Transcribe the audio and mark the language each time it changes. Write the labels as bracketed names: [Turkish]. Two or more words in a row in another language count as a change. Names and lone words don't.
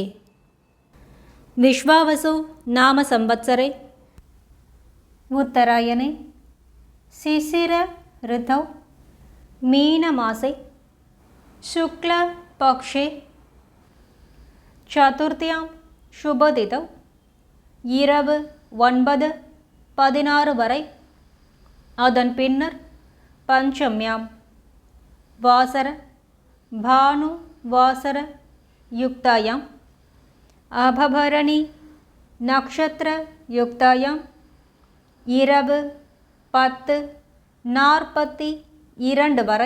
[Sanskrit] विश्वावसु नाम संवत्सरे उत्तरायणे शिशिर ऋतौ मीनमासे शुक्लपक्षे चतुर्थ्यां शुभतिथौ [Tamil] இரவு 9:16 வரை. அதன் பின்னர் [Sanskrit] पञ्चम्यां वासर भानु वासर युक्तायां अपभरणी नक्षत्र युक्तायां [Tamil] இரவு 10:42 வரை.